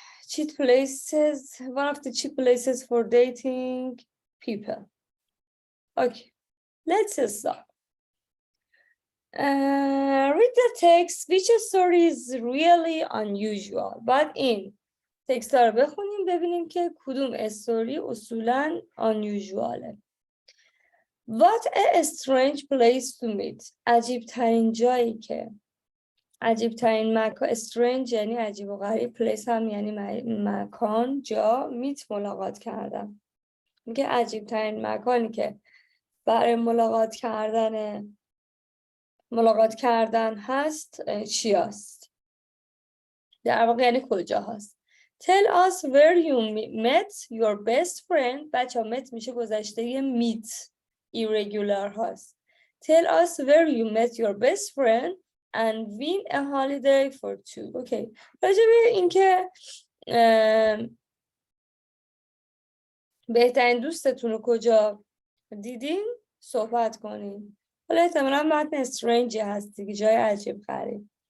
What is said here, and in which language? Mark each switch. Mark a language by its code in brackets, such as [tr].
[en] Cheap places, one of the cheap places for dating people. Okay, let's start. Read the text. Which story is really unusual? [fa] بعد این تکست ها رو بخونیم ببینیم که کدوم استوری اصولاً unusualه. [en] What a strange place to meet. [fa] عجیب ترین جایی که عجیب ترین مکان. strange یعنی عجیب و غریب. place هم یعنی مکان، جا. meet ملاقات کردن. میگه عجیب ترین مکانی که برای ملاقات کردن هست چی هست؟ در واقع یعنی کجا هست. [en] Tell us where you met your best friend. [fa] بچه ها met میشه گذشته meet irregular هست. [en] Tell us where you met your best friend and win a holiday for two. Okay. [fa] راجع به این که بهترین دوستتون رو کجا دیدین صحبت کنین. حالا احتمالا متن strange هست دیگه، جای عجیب غریب.